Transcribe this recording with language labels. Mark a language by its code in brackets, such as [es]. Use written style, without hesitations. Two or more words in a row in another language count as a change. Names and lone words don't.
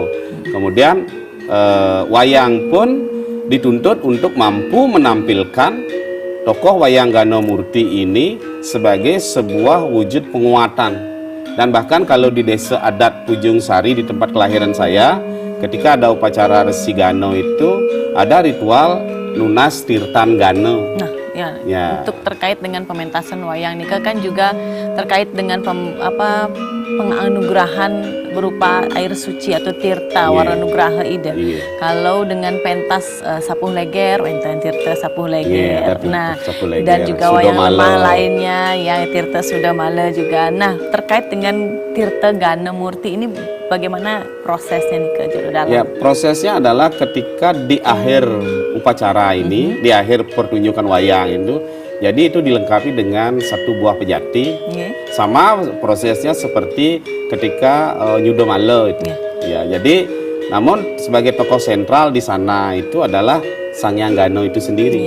[id] Kemudian wayang pun dituntut untuk mampu menampilkan tokoh Wayang Gano Murti ini sebagai sebuah wujud penguatan. Dan bahkan kalau di desa adat Pujung Sari di tempat kelahiran saya, ketika ada upacara Resigano itu ada ritual lunas Tirtan Gano. Nah, ya. Untuk terkait dengan pementasan wayang nika kan juga terkait dengan penganugerahan berupa air suci atau tirta warna nugraha ida. Kalau dengan pentas sapuh leger, enten tirta sapuh leger. Dan juga wayang lemah lainnya yang tirta sudah mala juga. Nah, terkait dengan tirta Gana Murti ini bagaimana prosesnya nih ke jero dalang? Ya, prosesnya adalah ketika di akhir upacara ini, di akhir pertunjukan wayang itu, jadi itu dilengkapi dengan satu buah pejati, sama prosesnya seperti ketika Nyudo Male itu. Ya, jadi namun sebagai tokoh sentral di sana itu adalah Sang Hyang Gano itu sendiri.